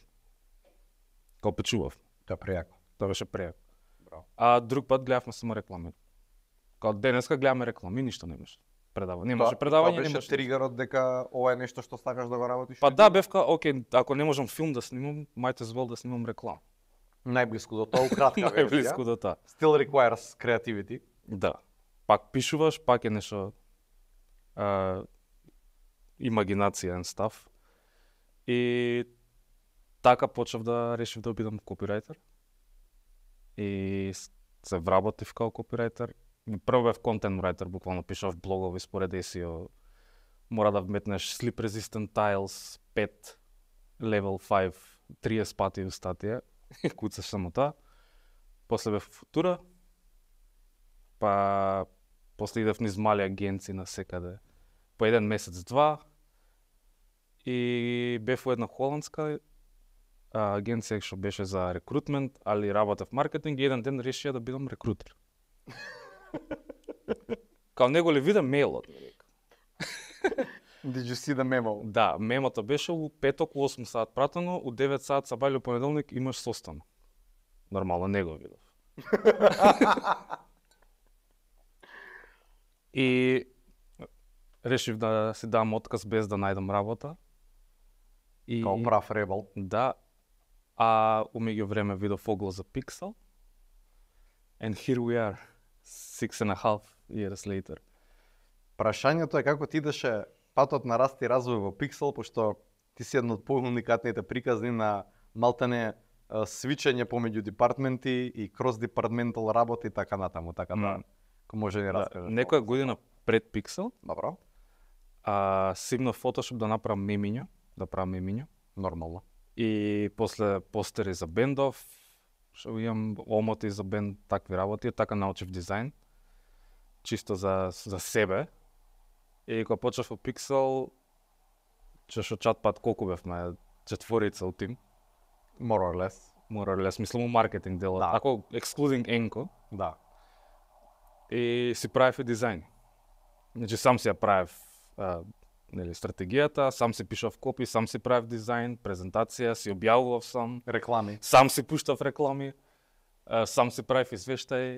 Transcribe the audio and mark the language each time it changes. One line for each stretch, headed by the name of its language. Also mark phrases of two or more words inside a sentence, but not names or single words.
Macedonian: Као печував. Тоа прејако. Тоа беше прејако. Браво. А друг пат гледавме само реклами. Као денеска гледаме реклами, ништо немаше. Немаше предавање, тоа беше тригерот дека ова е нешто што сакаш да го работиш? Па да, бевка, окей, ако не можам филм да снимам,
English: might as well
Macedonian: да снимам реклама. Најблиску до тоа, кратка верзија. Најблиску до тоа.
English: Still requires creativity.
Macedonian: Да. Пак пишуваш, пак е нешто имагинација
English: and stuff.
Macedonian: И така почнав да решив да бидам копирајтер. И се вработив као копирајтер. Прво бев контент рајтер, буквално пишав блогови според SEO. Мора да вметнеш
English: slip resistant tiles
Macedonian: 5, level 5, 30 пати у статија. Куцаш само тоа. После бев футура. Па после идев низ мали агенции на секаде. По еден месец, два. И бев во една холандска агенција што беше за рекрутмент, али работев маркетинг и еден ден решија да бидам рекрутер. Као него ли видам мејлот, ми река.
English: Did you see the memo?
Macedonian: Да, мемото беше у петок у 8 сат пратено, у 9 сат сабајле у понеделник имаш состан. Нормално, не го видов. И решив да си дам отказ без да најдам работа. И као прав ребел. Да. А у меѓувреме видов оглас за Pixel.
English: And here we are, 6.5 years later.
Macedonian: Прашањето е како ти идеше патот на раст и развој во Pixel, пошто ти си една од поуникатните приказни на малтене свичење помеѓу департменти и крос-департментал работа и така натаму, така да. Ко може ни раскажеш? Некоја година пред Pixel, добро. симнав Photoshop да направам мемиња. Нормално. И после постери за бендов, што имам омоти за бенд, такви работи, така научив дизајн. Чисто за себе. И кога почнав во Pixel, што чат-пат колку бевме, 4 у тим.
English: More or less.
Macedonian: Мислам у маркетинг делот. Да. Ако excluding Enco. Да. И си правев и дизајн. Значи сам си ја правев стратегијата, сам си пишав копи, сам си правев дизајн, презентација, си објавував сам. Реклами. Сам си пуштав реклами. Сам си правев извештај.